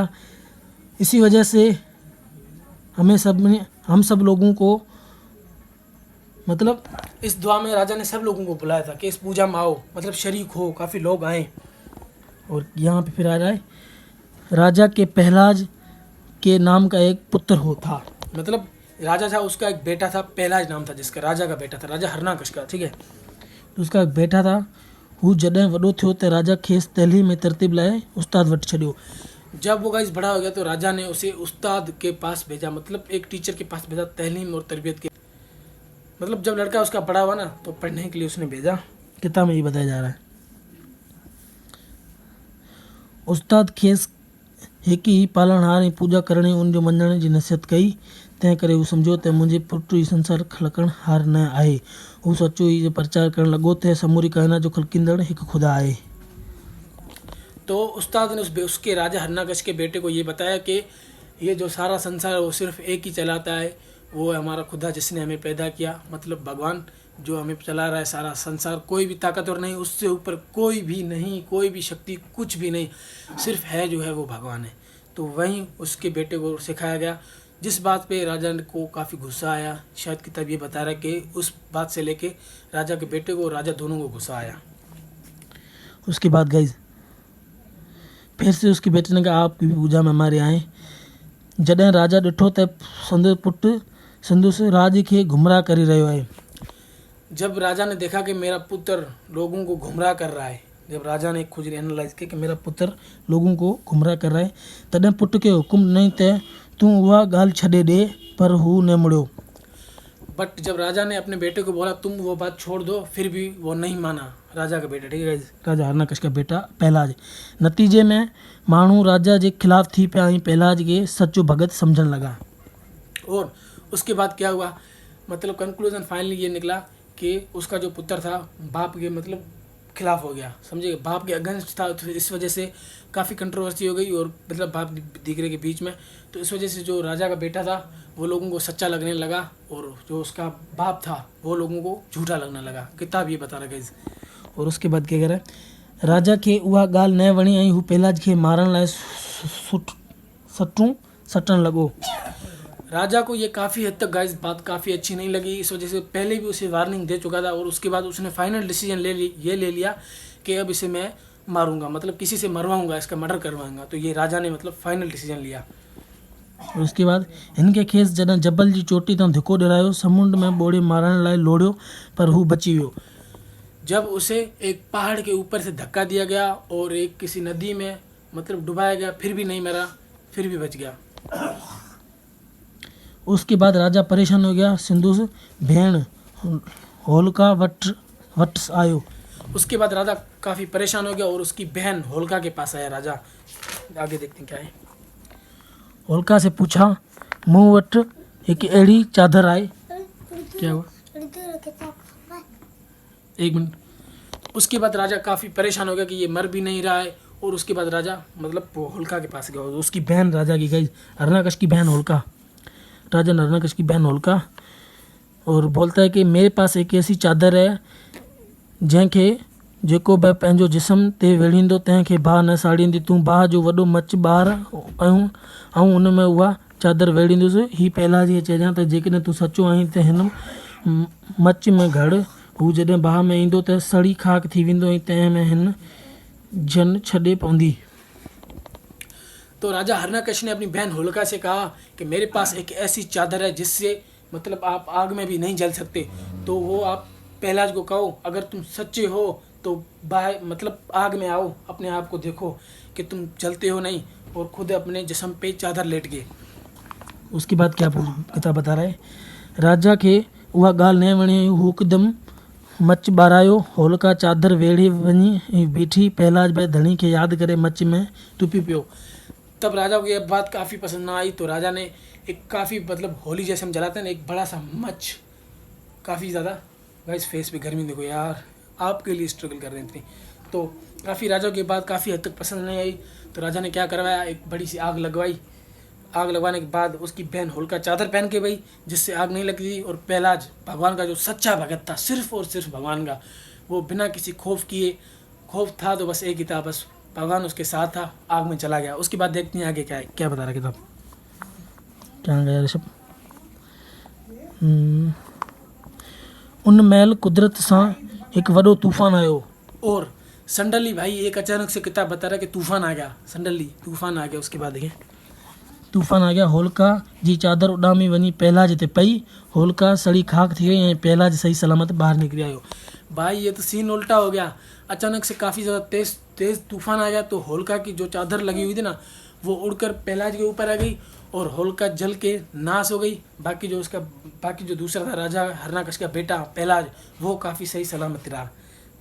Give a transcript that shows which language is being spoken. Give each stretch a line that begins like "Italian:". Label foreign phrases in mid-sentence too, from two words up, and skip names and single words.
Hindi: इसी वजह से हम सब लोगों को, मतलब इस दुआ में राजा ने सब लोगों को बुलाया था कि इस पूजा में आओ, मतलब शरीक हो। काफ़ी लोग आए। और यहाँ पे फिर आ रहा है, राजा के पहलाज के नाम का एक पुत्र हो था। मतलब राजा था, उसका एक बेटा था, पहलाज नाम था जिसका, राजा का बेटा था, राजा हरनाकश का, ठीक है। तो उसका एक बेटा था।
Sindhi: हू जॾहिं वॾो थियो त राजा खेसि तइलीम में तरतीब लाइ उस्ताद वटि छॾियो।
Hindi: जब वो गाइस बड़ा हो गया तो राजा ने उसे उस्ताद के पास भेजा, मतलब एक टीचर के पास भेजा, तहलीम और तरबियत के। मतलब जब लड़का उसका बड़ा हुआ ना तो पढ़ने के लिए उसने भेजा। किताब में ये बताया जा रहा है,
Sindhi: उस्ताद खेस हिकु ई पालणहार ऐं पूॼा करणी उन जो मञण जी नसीहत कई। तंहिं करे हू सम्झो त मुंहिंजे पुटु ही संसार खलकण हार न आहे। हू सचो ही प्रचार करण लॻो त समूरी काइनात जो खलकींदड़ हिकु खुदा आहे।
Hindi: तो उस्ताद ने उसके राजा हिरण्यकश्यप के बेटे को ये बताया कि ये जो सारा संसार है वो सिर्फ एक ही चलाता है, वो है हमारा खुदा जिसने हमें पैदा किया, मतलब भगवान जो हमें चला रहा है सारा संसार। कोई भी ताकतवर नहीं, उससे ऊपर कोई भी नहीं, कोई भी शक्ति कुछ भी नहीं, सिर्फ है जो है वो भगवान है। तो वहीं उसके बेटे को सिखाया गया, जिस बात पे राजा को काफ़ी गुस्सा आया। शायद किताब ये बता रहा है कि उस बात से लेके राजा के बेटे को, राजा दोनों को गुस्सा आया। उसके बाद गाइज फिर से उसके बेटे ने कहा, आपकी पूजा में हमारे आए।
Sindhi: जॾहिं राजा ॾिठो त संदसि पुटु संदसि राज खे गुमराह करे रहियो आहे।
Hindi: जब राजा ने देखा कि मेरा पुत्र लोगों को गुमराह कर रहा है, जब राजा ने खुद एनालाइज किया कि मेरा पुत्र लोगों को गुमराह कर रहा है,
Sindhi: तॾहिं पुट खे हुकुम ॾिनई त तूं उहा ॻाल्हि छॾे ॾे, पर हू न मुड़ियो।
Hindi: बट जब राजा ने अपने बेटे को बोला तुम वो बात छोड़ दो, फिर भी वो नहीं माना राजा का बेटा, ठीक है। राजा हिरण्यकश्यप का बेटा पहलाज।
Sindhi: नतीजे में माण्हू राजा जे खिलाफ़ थी पिया ऐं पहलाज खे सचो भगत सम्झण लॻा।
Hindi: और उसके बाद क्या हुआ, मतलब
English: conclusion finally
Hindi: ये निकला कि उसका जो पुत्र था बाप के मतलब खिलाफ हो गया, समझे, बाप के अगेंस्ट था। तो इस वजह से काफ़ी कंट्रोवर्सी हो गई, और मतलब बाप दीकरे के बीच में। तो इस वजह से जो राजा का बेटा था वो लोगों को सच्चा लगने लगा, और जो उसका बाप था वो लोगों को झूठा लगने लगा। किताब ये बता रहा है। और उसके बाद क्या करे,
Sindhi: राजा खे उहा ॻाल्हि न वणी ऐं हू पहलाज खे मारण लाइ सटूं सटण लॻो।
Hindi: राजा को ये काफ़ी हद तक गाइस बात काफ़ी अच्छी नहीं लगी। इस वजह से पहले भी उसे वार्निंग दे चुका था, और उसके बाद उसने
English: final decision
Hindi: ले लिया कि अब इसे मैं मारूंगा, मतलब किसी से मरवाऊंगा, इसका मर्डर करवाऊंगा। तो ये राजा ने मतलब
English: final decision
Hindi: लिया। और उसके बाद
Sindhi: हिनखे खेसि जॾहिं जबल जी चोटी तां धिको ॾिरायो, समुंड में ॿोड़े मारण लाइ लोड़ियो, पर हू बची वियो।
Hindi: जब उसे एक पहाड़ के ऊपर से धक्का दिया गया और एक किसी नदी में मतलब डुबाया गया, फिर भी नहीं मरा, फिर भी बच गया। उसके बाद राजा परेशान हो गया।
Sindhi: संदसि भेण होलिका वटि आयो।
Hindi: उसके बाद राजा काफ़ी परेशान हो गया और उसकी बहन होलिका के पास आया राजा। आगे देखते हैं क्या है। होलिका से पूछा,
Sindhi: मूं वटि हिकु अहिड़ी चादर आहे।
Hindi: क्या हुआ, एक मिनट। उसके बाद राजा काफ़ी परेशान हो गया कि ये मर भी नहीं रहा है, और उसके बाद राजा मतलब होलिका के पास गया। उसकी बहन राजा की गई, हिरण्यकश्यप की बहन होलिका, राजा हिरण्यकश्यप की बहन होलिका, और बोलता है कि मेरे पास एक ऐसी चादर है
Sindhi: जंहिंखे जेको बि पंहिंजो जिस्म ते वेड़ींदो तंहिंखे बाहि न साड़ींदी। तूं बाहि जो वॾो मच ॿार ऐं उन में उहा चादर वेड़ींदुसि। हीअ पहलाज खे चइजां त जेकॾहिं तूं सचो आहीं त हिन मच में घड़, हू जॾहिं बाहि में ईंदो त सड़ी खाक थी वेंदो ऐं तंहिं में हिन जन छॾे पवंदी।
Hindi: तो राजा हिरण्यकश्यप ने अपनी बहन होलिका से कहा कि मेरे पास एक ऐसी चादर है जिससे मतलब आप आग में भी नहीं जल सकते। तो वो आप पहलाज को कहो, अगर तुम सच्चे हो तो बाहर मतलब आग में आओ, अपने आप को देखो कि तुम जलते हो नहीं, और खुद अपने जिस्म पे चादर लेट गए। उसके बाद क्या किताब बता रहा है,
Sindhi: राजा खे उहा ॻाल्हि न वणी, हू हिकदमि मच ॿारायो। होलिका चादर वेड़े वञी ऐं बीठी, पहलाज बि धणी खे यादि करे मच में टुपी पियो।
Hindi: तब राजा को यह बात काफ़ी पसंद ना आई, तो राजा ने एक काफ़ी मतलब होली जैसे हम जलाते हैं ना, एक बड़ा सा मच, काफ़ी ज़्यादा गाइस फेस पे गर्मी देखो यार, आपके लिए स्ट्रगल कर रहे थे। तो काफ़ी राजा की बात काफ़ी हद तक पसंद नहीं आई, तो राजा ने क्या करवाया, एक बड़ी सी आग लगवाई। आग लगवाने के बाद उसकी बहन होलिका चादर पहन के गई जिससे आग नहीं लगती, और पहलाज भगवान का जो सच्चा भगत था, सिर्फ और सिर्फ भगवान का, वो बिना किसी खौफ किए, खौफ था तो बस एक ही था, बस भगवान उसके साथ था, आग में चला गया। उसके बाद देखते हैं आगे क्या है, क्या बता रहा किताब। क्या गया ऋषभ,
Sindhi: उन महिल कुदरत सां हिकु वॾो तूफ़ान आयो।
Hindi: और संडली भाई एक अचानक से किताब बता रहा है कि तूफान आ गया, संडली तूफान आ गया। उसके बाद देखिए तूफ़ान आ गया,
Sindhi: होलिका जी चादर उॾामी वञी पहलाज ते पई। होलिका सड़ी खाक थी वई ऐं पहलाज सही सलामत ॿाहिरि निकिरी आयो।
Hindi: भाई ये तो सीन उल्टा हो गया, अचानक से काफ़ी ज़्यादा तेज़ तूफान आ गया। तो होलिका की जो चादर लगी हुई थी ना, वो उड़कर पहलाज के ऊपर आ गई, और होलिका जल के नाश हो गई। बाकी जो दूसरा था राजा हिरण्यकश्यप का बेटा पहलाज, वो काफ़ी सही सलामत रहा।